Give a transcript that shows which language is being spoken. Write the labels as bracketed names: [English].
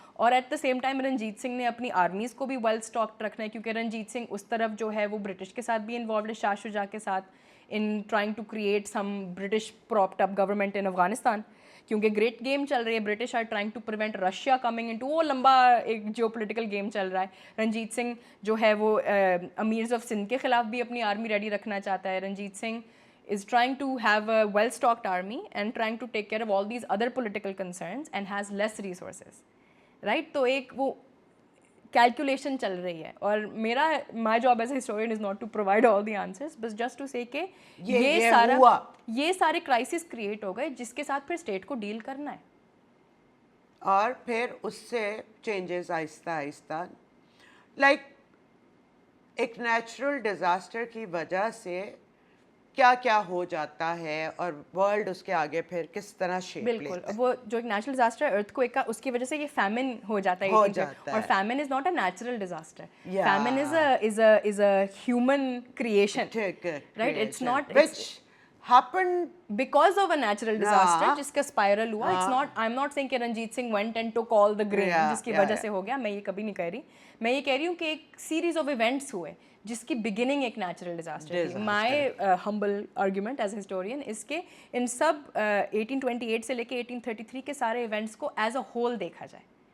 [Urdu] اور at the same time Ranjit Singh نے اپنی آرمیز کو بھی ویل اسٹاکڈ رکھنا ہے, کیونکہ رنجیت سنگھ اس طرف جو ہے وہ برٹش کے ساتھ بھی انوالوڈ ہے, شاہ شجاع کے ساتھ, [English] in trying to create some British propped up government in Afghanistan, [Urdu] کیونکہ گریٹ گیم چل رہی ہے. [English] British are trying to prevent Russia coming into, [Urdu] وہ لمبا ایک جیو پولیٹیکل گیم چل رہا ہے. رنجیت سنگھ جو ہے وہ امیرز آف سندھ کے خلاف بھی اپنی آرمی ریڈی رکھنا چاہتا ہے. [English] Ranjit Singh is trying to have a well-stocked army and trying to take care of all these other political concerns and has less resources, right? [Urdu] تو ایک وہ calculation چل رہی ہے, اور میرا [English] my job as a historian is not to provide all the answers, but just to say [Urdu] کہ یہ سارے crisis create ہو گئے جس کے ساتھ پھر state کو deal کرنا ہے. اور پھر اس سے changes آہستہ آہستہ, like ایک نیچرل ڈیزاسٹر کی وجہ سے کیا کیا ہو جاتا ہے, اور ورلڈ اس کے آگے پھر کس طرح شیپ لیتا ہے. بالکل, وہ جو ایک نیچرل ڈیزاسٹر ہے ارتھ کوئک کا, اس کی وجہ سے یہ فیمن ہو جاتا ہے. [English] اور famine is not a natural disaster, famine is a human creation, right? It's not happened because of a natural disaster [Urdu] جس کا اسپائرل ہوا. [English] It's not, I'm not saying [Urdu] کہ Ranjit Singh [English] went and took all the grain [Urdu] جس کی وجہ سے ہو گیا, میں یہ کبھی نہیں کہہ رہی. میں یہ کہہ رہی ہوں کہ ایک سیریز آف ایونٹس ہوئے جس کی بگننگ ایک نیچرل ڈیزاسٹر تھی. [English] my humble argument as a historian [Urdu] اس کے ان سب 1828 سے لے کے 1833 کے سارے ایونٹس کو ایز اے ہول دیکھا جائے.